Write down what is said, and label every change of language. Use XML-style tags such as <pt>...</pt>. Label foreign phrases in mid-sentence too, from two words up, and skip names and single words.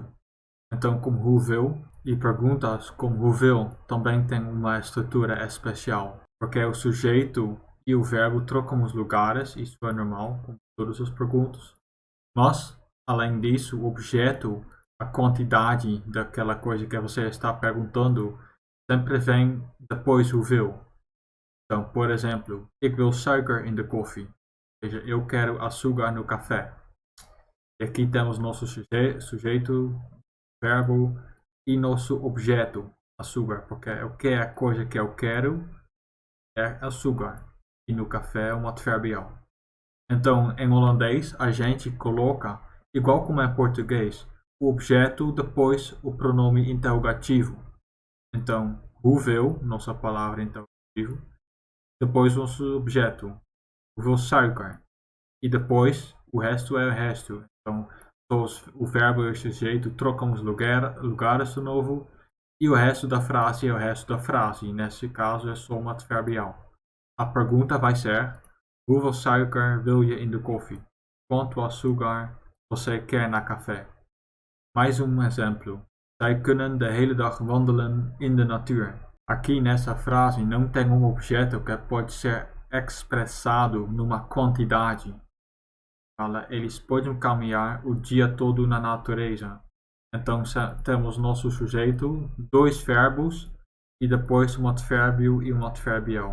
<pt>Então, como hoeveel e perguntas como hoeveel também tem uma estrutura especial, porque o sujeito e o verbo trocam os lugares, isso é normal, com todas as perguntas. Mas, além disso, o objeto, a quantidade daquela coisa que você está perguntando, sempre vem depois hoeveel. Então, por exemplo,</pt> <nl>ik wil suiker in de koffie.</nl> <pt>Ou seja, eu quero açúcar no café. E aqui temos nosso sujeito, verbo e nosso objeto, açúcar, porque o que é a coisa que eu quero é açúcar. E no café é um adverbial. Então, em holandês, a gente coloca, igual como em português, o objeto depois o pronome interrogativo. Então, hoeveel, nossa palavra interrogativo, depois nosso objeto,</pt> <nl>hoeveel suiker.</nl> <pt>E depois, o resto é o resto. Então, o verbo e o sujeito trocam os lugares de novo. E o resto da frase é o resto da frase. E nesse caso é só um adverbial. A pergunta vai ser:</pt> <nl>hoeveel suiker wil je in de koffie?</nl> <pt>Quanto açúcar você quer na café? Mais um exemplo.</pt> <nl>Zij kunnen de hele dag wandelen in de natuur.</nl> <pt>Aqui nessa frase não tem um objeto que pode ser expressado numa quantidade. Eles podem caminhar o dia todo na natureza. Então temos nosso sujeito, dois verbos e depois um advérbio e um adverbial.</pt>